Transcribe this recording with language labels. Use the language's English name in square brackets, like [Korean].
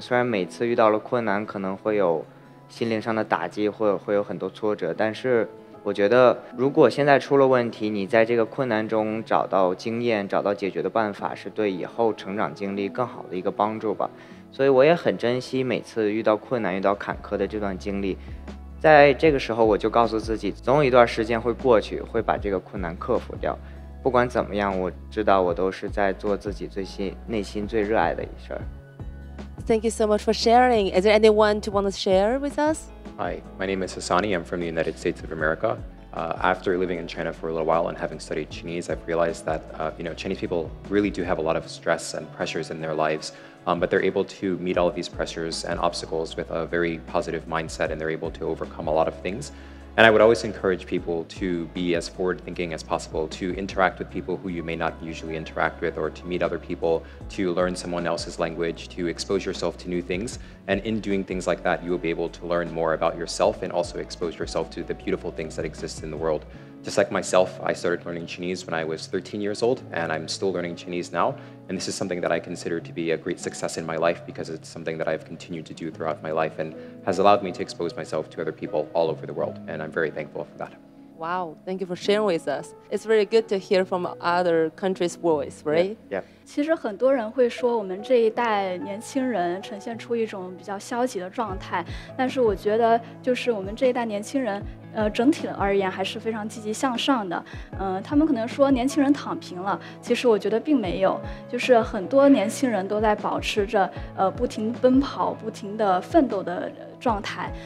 [Chinese] 虽然每次遇到了困难，可能会有心灵上的打击，或者会有很多挫折，但是我觉得，如果现在出了问题，你在这个困难中找到经验、找到解决的办法，是对以后成长经历更好的一个帮助吧。所以我也很珍惜每次遇到困难、遇到坎坷的这段经历。在这个时候，我就告诉自己，总有一段时间会过去，会把这个困难克服掉。不管怎么样，我知道我都是在做自己内心最热爱的一事儿。 [English] Thank you so much for sharing. Is there anyone to want to share with us? Hi, my name is Hassani. I'm from the United States of America. After living in China for a little while and having studied Chinese, I've realized that Chinese people really do have a lot of stress and pressures in their lives, but they're able to meet all of these pressures and obstacles with a very positive mindset, and they're able to overcome a lot of things. And I would always encourage people to be as forward-thinking as possible, to interact with people who you may not usually interact with, or to meet other people, to learn someone else's language, to expose yourself to new things. And in doing things like that, you will be able to learn more about yourself and also expose yourself to the beautiful things that exist in the world. Just like myself, I started learning Chinese when I was 13 years old, and I'm still learning Chinese now. And this is something that I consider to be a great success in my life because it's something that I've continued to do throughout my life and has allowed me to expose myself to other people all over the world. And I'm very thankful for that. Wow, thank you for sharing with us. It's really good to hear from other countries' voice, right? Yeah. [Chinese] 其实很多人会说我们这一代年轻人呈现出一种比较消极的状态，但是我觉得就是我们这一代年轻人，整体而言还是非常积极向上的。他们可能说年轻人躺平了，其实我觉得并没有，就是很多年轻人都在保持着不停奔跑、不停的奋斗的状态。